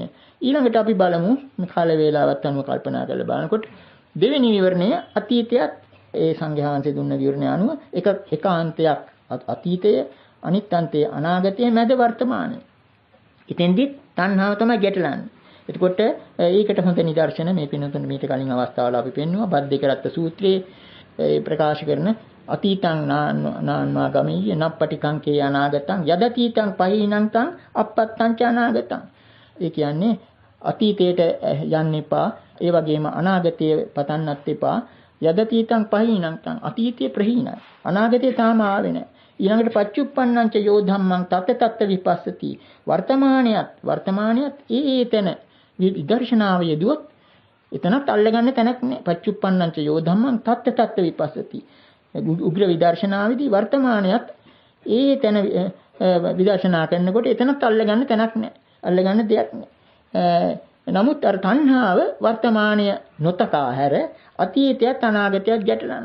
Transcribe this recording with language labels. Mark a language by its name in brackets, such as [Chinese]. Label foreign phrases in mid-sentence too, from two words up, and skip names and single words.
[Sinhala] ඊළඟට අපි බලමු මේ කාල වේලාවත් අනුව කල්පනා කරලා බලනකොට දෙවෙනි විවරණය අතීතයත් ඒ සංඝයාංශයේ දුන්න විවරණය අනුව එකාන්තයක් අතීතය අනිත් අන්තය අනාගතය මැද වර්තමානය. ඉතින්දි තණ්හාව තමයි ගැටලන්නේ. එතකොට ඒකට හොඳ නිදර්ශන මේ පින්නතුන් මීට කලින් අවස්ථාවල අපි පෙන්නුවා බද්දේකරත්ත සූත්‍රයේ ප්‍රකාශ කරන [Pali] අතීතං නාන්වා ගමීය නප්පටිකං කේ අනාගතං යදතීතං පහිනං තං අපත්තං ච අනාගතං. [Sinhala] ඒ කියන්නේ අතීතයට යන්න එපා, ඒ වගේම අනාගතය පතන්නත් එපා. [Pali] යදතීතං පහිනං තං [Sinhala] අතීතයේ ප්‍රහීනයි, අනාගතය තාම ආවේ නැහැ. [Pali] ඊළඟට පච්චුප්පන්නං ච යෝ ධම්මං තත්ත විපස්සති. [Sinhala] වර්තමානියත් ඒතන විදර්ශනාව යෙදුවොත් එතනත් අල්ලගන්න තැනක් නැහැ. [Pali] පච්චුප්පන්නං ච යෝ ධම්මං තත්ත විපස්සති. [Sinhala] උග්‍ර විදර්ශනාවේදී වර්තමානියත් ඒතන විදර්ශනා කරනකොට එතනත් අල්ලගන්න තැනක් නැහැ. අල්ලගන්න දෙයක් නැහැ. නමුත් අර තණ්හාව වර්තමානය නොතකා හැර අතීතයත් අනාගතයත් ගැටලනවා.